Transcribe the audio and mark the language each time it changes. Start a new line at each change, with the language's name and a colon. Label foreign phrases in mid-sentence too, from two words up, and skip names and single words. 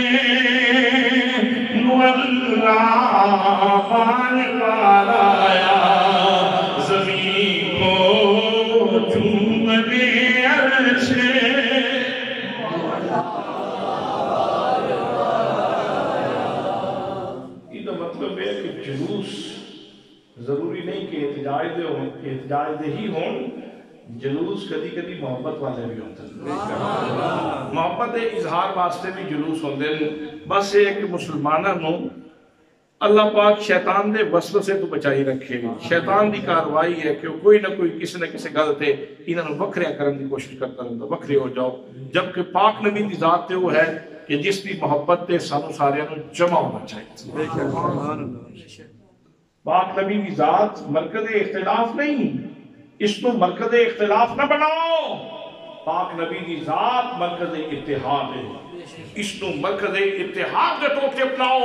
Punjabi: مولا بار بار آیا زمین کو جھومنے عرش ضروری نہیں کہ احتجاج دے ہی ہون جلوس کدی کدی محبت والے بھی ہوتے ہیں محبت اظہار واسطے بھی جلوس ہوتے ہیں بس ایک مسلمانہ نو اللہ پاک شیطان دے وسوسے تو بچائی رکھے. شیطان دی کاروائی ہے کہ کوئی نہ کوئی کسی نہ کسی گل تے انہاں نوں وکھریا کرن دی کوشش کرتا رہندا, وکھرے ہو جاؤ. جبکہ پاک نبی دی ذات تے وہ ہے کہ جس دی محبت تے سانو سارے نوں جمع ہونا چاہیے. پاک نبی دی ذات
Urdu: مرکز اختلاف نہیں, اس کو مرکز اختلاف نہ بناؤ.
Punjabi: پاک نبی دی ذات
Urdu: مرکز اتحاد ہے, اس کو مرکز اتحاد کے طور پہ اپناؤ.